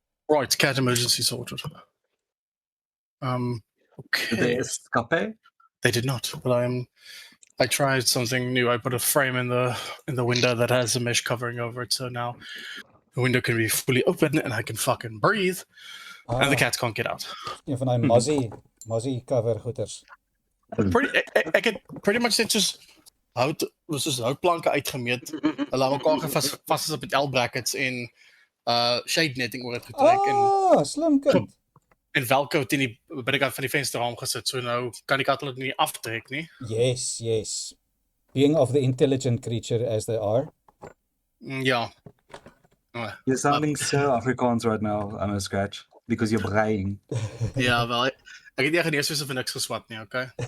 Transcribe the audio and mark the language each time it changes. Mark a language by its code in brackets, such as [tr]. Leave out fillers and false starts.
[en] Right, cat emergency sorted. Okay. Did they escape? They did not, but I tried something new. I put a frame in the window that has a mesh covering over it, so now the window can be fully open and I can fucking breathe, and the cats can't get out. [af] Een van daai mozzie cover goeters. Ek het [en] pretty much [af] net soos houtplanke uitgemeet. Hulle aan mekaar vas op met L-brackets en shade netting oor het getrek Slim kind. en velcro teen die binnekant van die vensterraam gesit. So nou kan die kat hulle nie aftrek nie. [en] Yes. Being of the intelligent creature as they are. [af] Ja. [en] You're sounding so Afrikaans right now, I'm a scratch, because you're braying. [af] Ja, wel. Ek het nie genees soos of niks geswat nie, okay?